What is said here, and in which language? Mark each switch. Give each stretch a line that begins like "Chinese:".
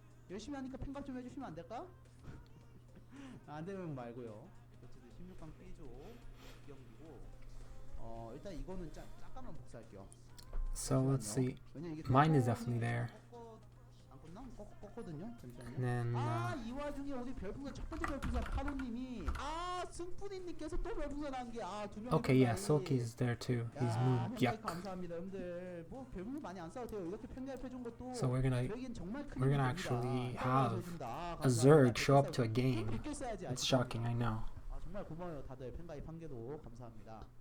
Korean: 열심히 하니까 팬감 좀 해주시면 안 될까? 안 되면 말고요. 어쨌든 16강 B조 경기고 일단 이거는 잠깐만 복사할게요.
English: So let's see. Mine is definitely there.
Korean: 껐거든요. 잠시만요.
English: Then
Korean: 이 와중에 우리 별풍선 첫 번째 별풍선 파도님이 승푸니님께서 또 별풍선 한 게 두 명이
English: okay, yeah, Sulky's there too. He's moved. Yuck.
Korean: 감사합니다, 여러분들. 뭐 별풍선 많이 안 써도 돼요. 이렇게 편가입해 준 것도
English: So we're gonna actually have a Zerg Zerg show up to a game. It's shocking, I know.
Korean: 정말 고마워요, 다들 팬가입한 게도 감사합니다.